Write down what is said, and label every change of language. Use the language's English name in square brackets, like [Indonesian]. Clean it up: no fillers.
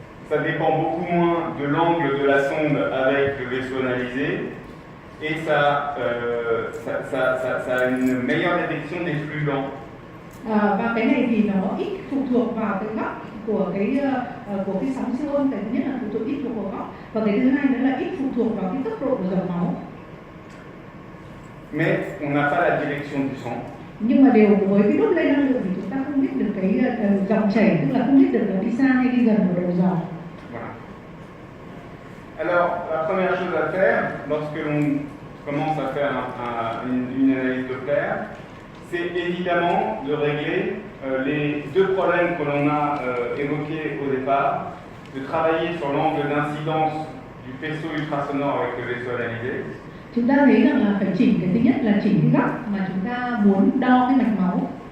[French] Ça dépend beaucoup moins de l'angle de la sonde avec le vaisseau analysé et ça a une meilleure détection des flux lents. [Vietnamese] Và cái này thì nó ít phụ thuộc vào cái góc của cái sóng siêu âm. Cái thứ nhất là phụ thuộc ít thuộc vào góc, và cái thứ hai nữa là ít phụ thuộc vào cái tốc độ của dòng máu. [French] Mais on n'a pas la direction du sang. [Vietnamese] Nhưng mà điều với cái Doppler năng lượng thì chúng ta không biết được cái dòng chảy, tức là không biết được là đi xa hay đi gần của đầu dòng. [French] Voilà. Alors, la première chose à faire lorsque l'on commence à faire une analyse Doppler, c'est évidemment de régler les deux problèmes que l'on a évoqués au départ, de travailler sur l'angle d'incidence du faisceau ultrasonore avec le vaisseau analysé. [Vietnamese] Chúng ta thấy rằng là phải chỉnh cái thứ nhất là chỉnh cái góc mà chúng ta muốn đo cái mạch máu.